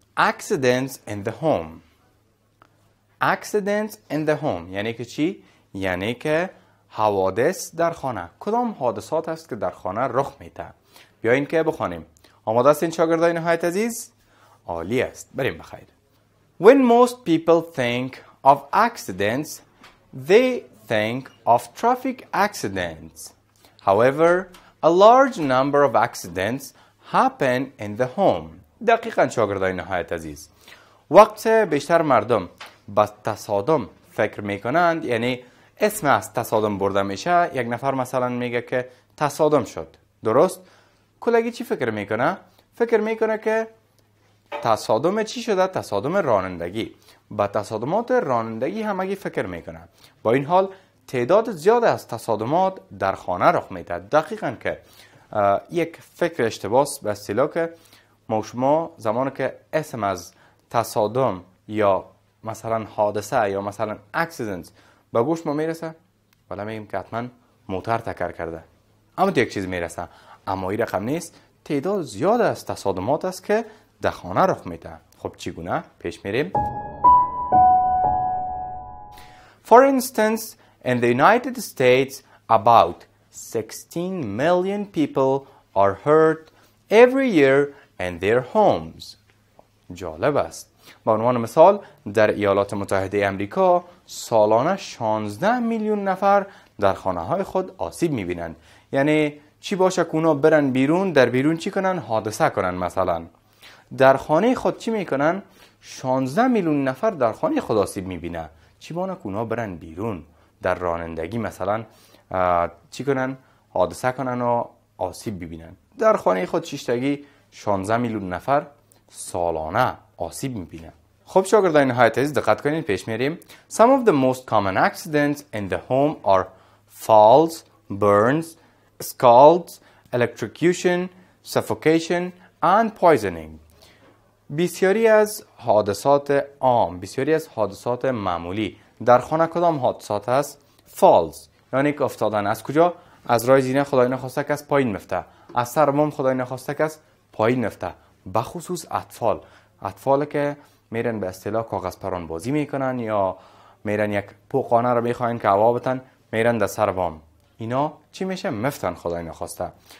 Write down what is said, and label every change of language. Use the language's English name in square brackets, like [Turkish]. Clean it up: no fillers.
[English] Accidents in the home. Accidents in the home [Persian] یعنی که چی؟ یعنی که حوادث در خانه. کدام حادثات است که در خانه رخ میده؟ بیاین که بخوانیم. آماده هستین شاگردای نهایت عزیز؟ عالی است. بریم بخیر. [English] When most people think of accidents, they think of traffic accidents. However, a large number of accidents happen in the home. [Persian] دقیقاً شاگردای نهایت عزیز، وقت بیشتر مردم به تصادم فکر میکنند، یعنی اسم از تصادم برده میشه. یک نفر مثلا میگه که تصادم شد. درست؟ کلگی چی فکر میکنه؟ فکر میکنه که تصادم چی شده؟ تصادم رانندگی. با تصادمات رانندگی همگی فکر میکنه. با این حال تعداد زیاد از تصادمات در خانه رخ میده. دقیقاً که یک فکر اشتباه به اصطلاح که ما شما زمانی که اسم از تصادم یا مثلا حادثه یا مثلا اکسیدنت به گوش ما میرسه، ولی میگیم که حتما موتور تکر کرده. اما یک چیز میرسه، اما این رقم نیست. تعداد زیاد از تصادمات است که در خانه رخ میده. خب چگونه؟ پیش میریم. [English] For instance, in the United States, about 16 million people are hurt every year in their homes. [Persian] جالب است. به عنوان مثال در ایالات متحده امریکا سالانه 16 میلیون نفر در خانه های خود آسیب میبینند. یعنی چی باشه که اونا برن بیرون، در بیرون چی کنن؟ حادثه کنن. مثلا در خانه خود چی میکنن؟ 16 میلیون نفر در خانه خود آسیب میبینه. چی بانه که اونا برن بیرون در رانندگی مثلا چی کنن؟ حادثه کنن و آسیب ببینن. در خانه خود چیشتگی 16 میلیون نفر سالانه آسیب میبینن. خب شاگردان نهایت عزیز دقت کنین، پیش میریم. [English] Some of the most common accidents in the home are falls, burns, scalds, electrocution, suffocation and poisoning. [Persian] بسیاری از حادثات عام، بسیاری از حادثات معمولی در خانه کدام حادثات است؟ falls یعنی که افتادن. از کجا؟ از راه زینه خدای نخواسته که از پایین مفته، از سر بام خدای نخواسته که از پایین مفته. بخصوص اطفال که میرن به اصطلاح کاغذ پران بازی میکنن یا میرن یک پوقانه رو میخواین که هوا بتن، میرن در سر بام، اینا چی میشه؟ مفتن خدای نخواسته.